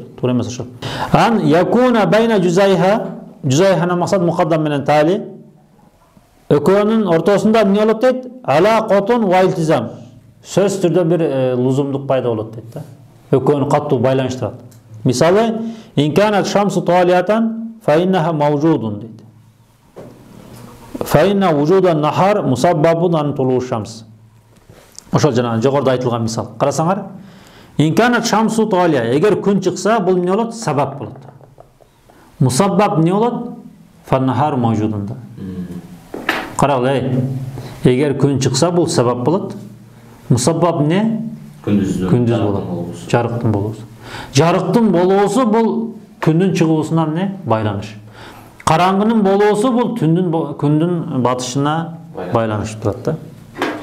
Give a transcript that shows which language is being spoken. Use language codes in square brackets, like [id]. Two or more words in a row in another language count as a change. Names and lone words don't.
[ky] Туура эмес ошол. [ar] أن يكون بين جزأيها максат муқаддам менен тали. [ky] Экөөнүн ортосунда эмне болот дейт? [ar] علاقة والتزام. [ky] Сөз түрдө бир лузумдук пайда болот дейт да. Экөөнү каттуу байланыштырат. Мисалы, [ar] إن كانت الشمس طالعة فإنها موجود дейт. فإن وجود النهار مسبب عن طلوع الشمس. [ky] Ошол жана жогоруда айтылган мисал. Карасаңар, [ar] إن كانت الشمس طالعة, [ky] эгер күн чыкса, бул эмне болот? Сабап болот. Мусаббаб эмне болот? [ar] فالنهار موجود да. [ky] Карагыла, эгер күн чыкса, бул сабап болот. Мусаббаб эмне? Күндүз болот. Жарыктын болуусу. Жарыктын болуусу бул күндүн чыгуусуна эмне? Байланыш. Караңгынын болуусу бул күндүн батышына байланыштып турат да.